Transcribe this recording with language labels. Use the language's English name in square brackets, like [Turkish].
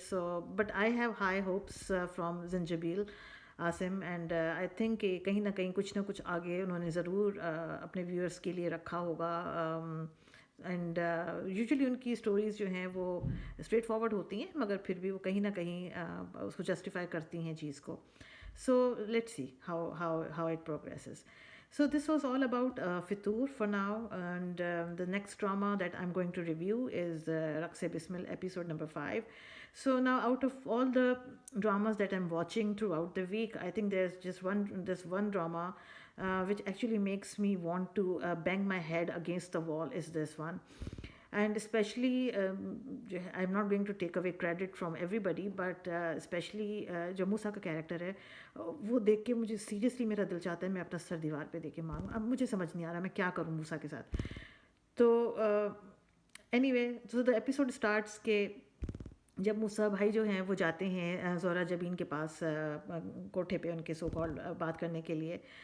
[English] So but I have high hopes from Zinjabil Asim and I think [Hindi] कि कहीं ना कुछ आगे उन्होंने ज़रूर अपने व्यूअर्स के लिए रखा होगा. एंड यूजुअली उनकी स्टोरीज़ जो हैं वो स्ट्रेट फॉरवर्ड होती हैं मगर फिर भी वो कहीं ना कहीं उसको जस्टिफाई करती हैं चीज़ को. [English] So let's see how it progresses. So this was all about Fitur for now, and the next drama that I'm going to review is Rakse Bismil episode number 5. So now out of all the dramas that I'm watching throughout the week, I think there's just one drama which actually makes me want to bang my head against the wall is this one. And especially I'm not going to take away credit from everybody, but especially [Hindi] जो मूसा का character है वो देख के मुझे seriously मेरा दिल चाहता है मैं अपना सर दीवार पे दे के मारूं. अब मुझे समझ नहीं आ रहा मैं क्या करूं मूसा के साथ. तो anyway so the episode starts के जब मूसा भाई जो हैं वो जाते हैं ज़ोहरा जबीन के पास कोठे पे उनके सो कॉल्ड बात करने के लिए.